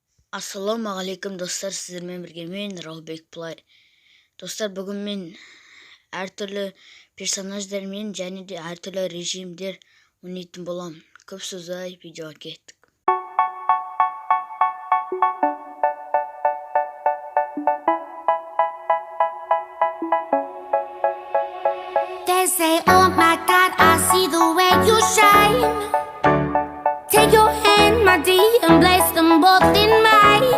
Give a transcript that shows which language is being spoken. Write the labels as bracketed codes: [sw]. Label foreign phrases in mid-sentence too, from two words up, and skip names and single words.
[kk] Ассалаумағалейкум достар, сіздермен бірге мен Рауылбек Плай. Достар, бүгін мен әртүрлі персонаждармен және де әртүрлі режимдер ойнайтын болам. Көп сөзай, видеоға кеттік. [en] They say, oh my God, I see the way you shine. Take your hand, my dear, and place them both in mine.